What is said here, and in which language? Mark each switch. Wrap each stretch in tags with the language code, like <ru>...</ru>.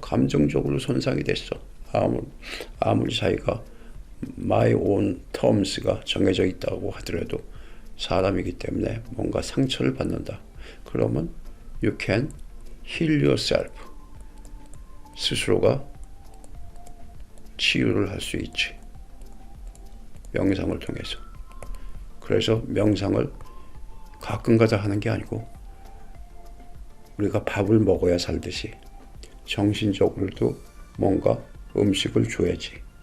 <ko>감정적으로 손상이 됐어. 아무리 자기가</ko> <en>my own terms</en> <ko>가 정해져 있다고 하더라도 사람이기 때문에 뭔가 상처를 받는다. 그러면</ko> <en>you can heal yourself.</en> <ko>스스로가 치유를 할 수 있지. 명상을 통해서. 그래서 명상을 가끔가다 하는 게 아니고 우리가 밥을 먹어야 살듯이 정신적으로도 뭔가 음식을 줘야지.</ko>